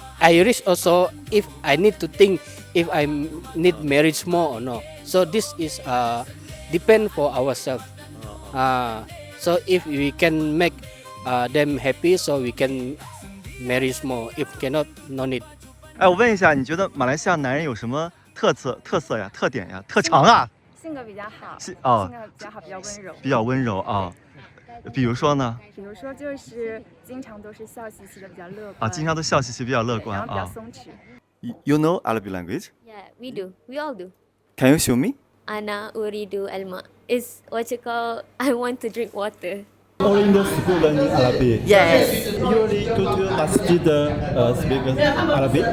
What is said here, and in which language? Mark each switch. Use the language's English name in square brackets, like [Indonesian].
[English] I wish also if I need to think if I need marriage more or not. So this is depend for ourselves. So if we can make them happy, so we can marry more. If cannot, no need. [Chinese] 哎，我問一下，你覺得馬來西亞男人有什麼特色呀、特點呀、特長啊？性格比較好。性哦，格比較好，比較溫柔。比較溫柔啊。比如說呢？比如說就是經常都是笑嘻嘻的，比較樂觀。啊，經常都笑嘻嘻，比較樂觀啊。然後比較鬆弛。 [English] You know Arabic language? Yeah, we do. We all do. Can you show me? [Arabic] Ana uridu alma. [English] Is what you call I want to drink water. All in the school learning Arabic. Yes. Usually go to masjid speak Arabic.